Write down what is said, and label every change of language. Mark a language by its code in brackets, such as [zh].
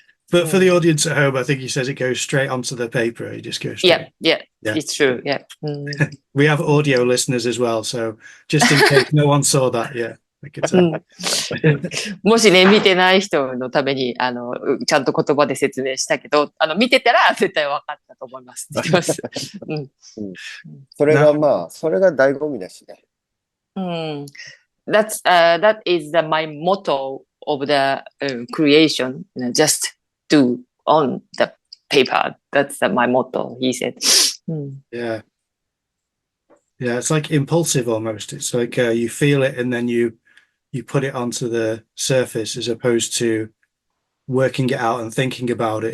[en] But for the audience at home, I think he says it goes straight onto the paper. He just goes straight. Yeah, it's true. Yeah. We have audio listeners as well, so just in case no one saw that, yeah. [ja] もしね、見てない人のために、ちゃんと言葉で説明したけど、見てたら絶対分かったと思います。それがまあ、それが醍醐味だしね。 [en] That is my motto of the creation, just do on the paper. That's my motto, he said. Yeah. Yeah, it's like impulsive almost. It's like you feel it and then you put it onto the surface as opposed to working it out and thinking about it.